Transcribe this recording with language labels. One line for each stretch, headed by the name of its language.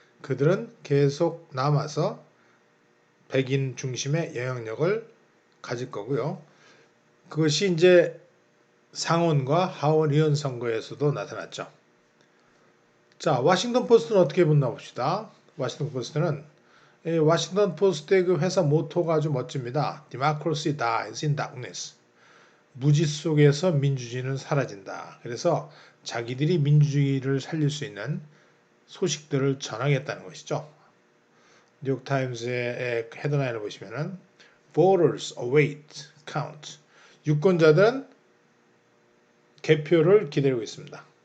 Korean: 그들은 계속 남아서 백인 중심의 영향력을 가질 거고요. 그것이 이제 상원과 하원 의원 선거에서도 나타났죠. 자, 워싱턴 포스트는 어떻게 봤나 봅시다. 워싱턴 포스트는 워싱턴 포스트의 그 회사 모토가 아주 멋집니다.
English: Democracy dies in darkness.
Korean: 무지 속에서 민주주의는 사라진다. 그래서 자기들이 민주주의를 살릴 수 있는 소식들을 전하겠다는 것이죠. 뉴욕타임스의 헤드라인을 보시면은
English: Voters await count.
Korean: 유권자들은 개표를 기다리고 있습니다.